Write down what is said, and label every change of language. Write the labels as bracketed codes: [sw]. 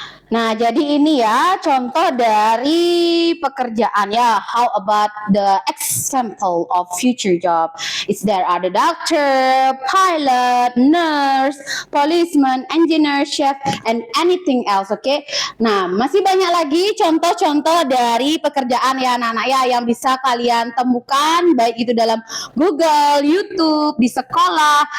[id] Nah, jadi ini ya contoh dari pekerjaan ya. [en] How about the example of future job? Is there ada doctor, pilot, nurse, policeman, engineer, chef, and anything else, okay? [id] Nah, masih banyak lagi contoh-contoh dari pekerjaan ya anak-anak ya yang bisa kalian temukan baik itu dalam Google, YouTube, di sekolah.